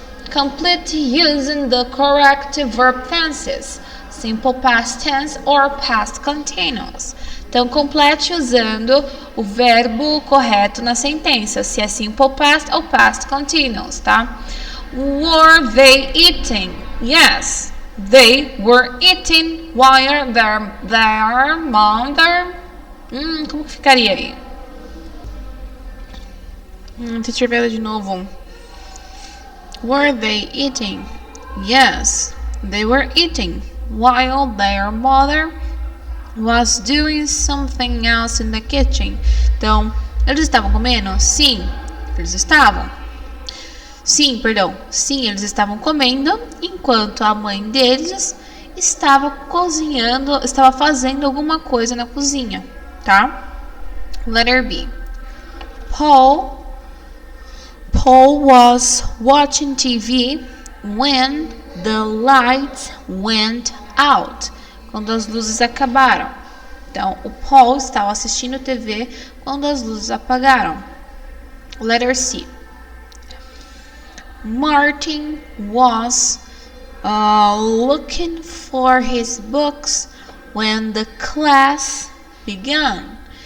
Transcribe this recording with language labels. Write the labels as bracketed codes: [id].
[en] Complete using the correct verb tenses, simple past tense or past continuous. [pt] Então, complete usando o verbo correto na sentença, se é simple past ou past continuous, tá? [en] Were they eating? Yes, they were eating while their mother... [pt] como que ficaria aí? Deixa eu ver de novo. [en] Were they eating? Yes, they were eating while their mother was doing something else in the kitchen. [pt] Então, eles estavam comendo? Sim, eles estavam. Sim, eles estavam comendo enquanto a mãe deles estava cozinhando, estava fazendo alguma coisa na cozinha, tá? [en] Letter B. Paul was watching TV when the lights went out. [pt] Quando as luzes acabaram. Então, o Paul estava assistindo TV quando as luzes apagaram. [en] Letter C. Martin was looking for his books when the class began.